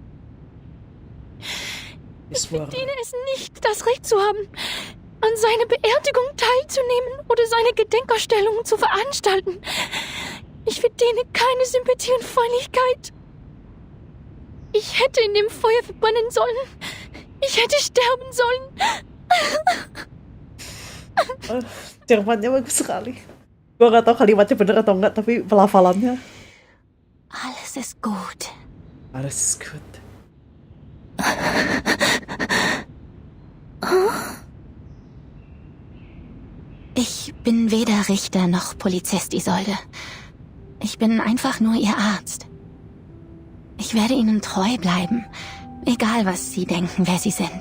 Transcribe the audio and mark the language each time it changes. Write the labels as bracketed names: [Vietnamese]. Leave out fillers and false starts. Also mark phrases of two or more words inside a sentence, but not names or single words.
[German] Ich verdiene es nicht, das Recht zu haben, an seiner Beerdigung teilzunehmen oder seine Gedenkausstellungen zu veranstalten. Ich verdiene keine Sympathie und Freundlichkeit. Ich hätte in dem Feuer verbrennen sollen. Ich hätte sterben sollen. [Indonesian] Jermannya bagus sekali. Gue gak tahu kalimatnya bener atau enggak, tapi pelafalannya. [German] Alles ist gut. Alles ist gut. Ich bin weder Richter noch Polizist, Isolde. Ich bin einfach nur Ihr Arzt. Ich werde Ihnen treu bleiben, egal was Sie denken, wer Sie sind.